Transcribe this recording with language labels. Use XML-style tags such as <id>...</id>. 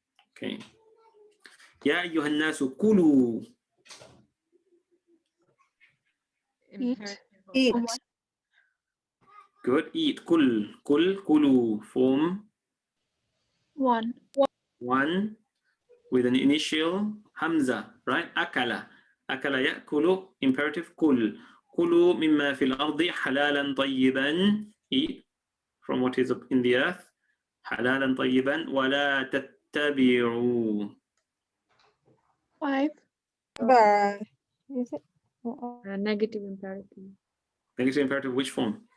<en>Okay.</en> <ar>يا أيها الناس كلوا.</ar> <en>Eat. Good. Eat. كلوا. Form 1 with an initial hamza, right?</en> <ar>أكل يأكل, imperative كل. كلوا مما في الأرض حلالا طيبا.</ar> <en>Eat from what is in the earth.</en> <ar>حلالا طيبا ولا تتبعوا.</ar> <en>5 Is it? Negative imperative. Negative imperative, which form?</en>